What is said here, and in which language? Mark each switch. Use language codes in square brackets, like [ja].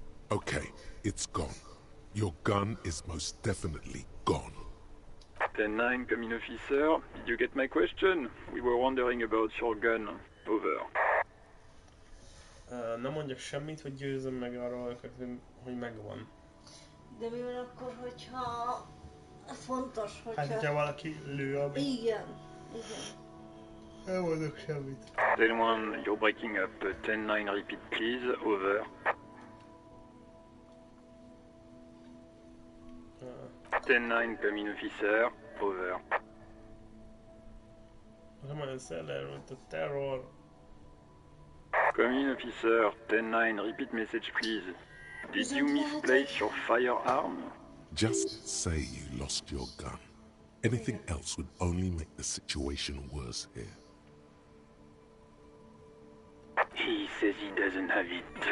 [en] Okay, it's gone. Your gun is most definitely gone. 10-9, come in, officer. Did you get my question? We were wondering about your gun. Over. [hu] Nem mondjak semmit, hogy győzzem meg arról őket, hogy megvan. De mi van akkor, hogyha... Fontos, hogyha... Hát, hogyha valaki lő a... Igen. Nem mondok semmit. [en] 10-1, you're breaking up. 10-9, repeat please. Over. 10-9, come in, officer. Over. [hu] Nem olyan szeller, mint a terror. [en] Come in, officer. 10-9, repeat message, please. Did you misplace your firearm? Just say you lost your gun. Anything else would only make the situation worse here. He says he doesn't have it.